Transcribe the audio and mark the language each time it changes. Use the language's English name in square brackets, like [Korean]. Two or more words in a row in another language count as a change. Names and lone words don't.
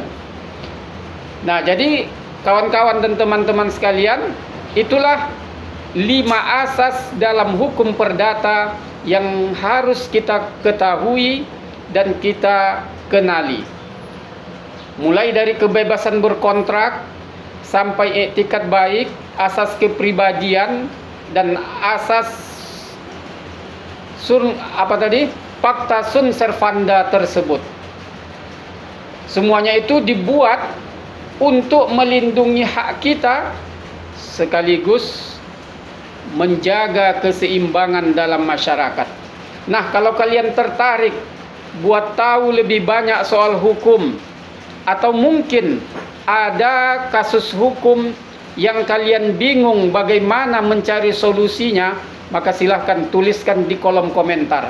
[Indonesian] Nah, jadi kawan-kawan dan teman-teman sekalian, itulah 5 asas dalam hukum perdata yang harus kita ketahui dan kita kenali. Mulai dari kebebasan berkontrak sampai etikat baik, asas kepribadian, dan asas [Latin] Pacta sunt servanda [Indonesian] tersebut. Semuanya itu dibuat untuk melindungi hak kita sekaligus menjaga keseimbangan dalam masyarakat. Nah, kalau kalian tertarik buat tahu lebih banyak soal hukum, atau mungkin ada kasus hukum yang kalian bingung bagaimana mencari solusinya, maka silahkan tuliskan di kolom komentar.